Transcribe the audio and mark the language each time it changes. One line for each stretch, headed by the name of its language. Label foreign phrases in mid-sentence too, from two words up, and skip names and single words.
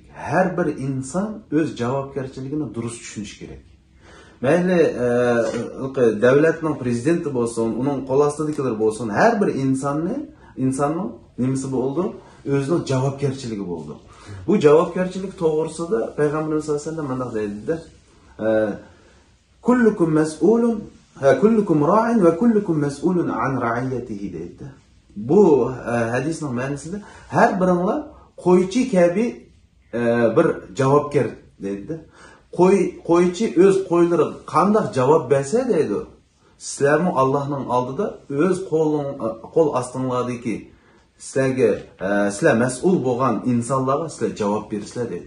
Uzbek: Har bir inson o'z javobgarchiligini durust tushunishi kerak. Mayli davlatning prezidenti bo'lsin, uning qo'l ostidagilar bo'lsin, har bir insonning nimasi bo'ldi, o'zining javobgarchiligi bo'ldi. Bu javobgarchilik to'g'risida Payg'ambarimiz
Arabic: صلى الله عليه وسلم
Uzbek: bunday deydi:
Arabic: "كلكم مسؤول كلكم راع وكلكم مسؤول عن رعيته" deydi.
Uzbek: Bu hadisning ma'nosida har biringlar qo'ychi kabi bir javobgar deydi. Qo'ychi o'z qo'ylari qanday javob bersa deydi, sizlarning Allohning oldida o'z qo'l ostinglardagi sizlar mas'ul bo'lgan insonlarga sizlar javob bersizlar deydi.